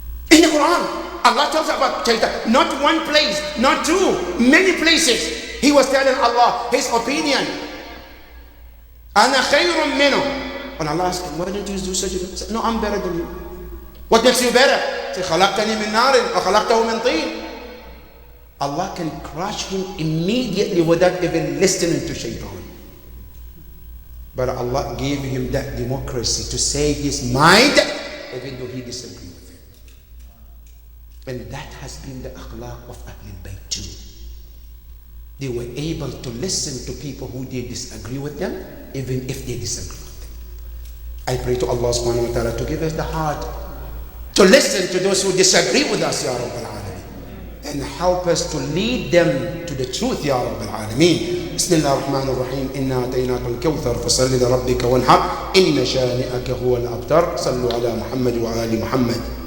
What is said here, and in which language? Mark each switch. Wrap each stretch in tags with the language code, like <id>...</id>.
<en>In the Quran, Allah talks about shaitan. Not one place, not two, many places. He was telling Allah his opinion.</en> <ar>Ana khayrun minhu.</ar> <en>And Allah asked him, why don't you do such a thing? He said, no, I'm better than you. What makes you better? He said,</en> <ar>خلقتني من نار وخلقته من طين.</ar> <en>Allah can crush him immediately without even listening to shaitan. But Allah gave him that democracy to say his mind, even though he disagreed with it. And that has been the akhlaq of Ahlul Bayt too. They were able to listen to people who they disagree with them, even if they disagree with them. I pray to Allah subhanahu wa ta'ala to give us the heart to listen to those who disagree with us, Ya Rabbil Alameen, and help us to lead them to the truth, Ya Rabbil Alameen.</en> <ar>بسم الله الرحمن الرحيم إنا أتيناك الكوثر فصل لربك وانحر إن شانئك هو الأبتر صلوا على محمد وآل محمد.</ar>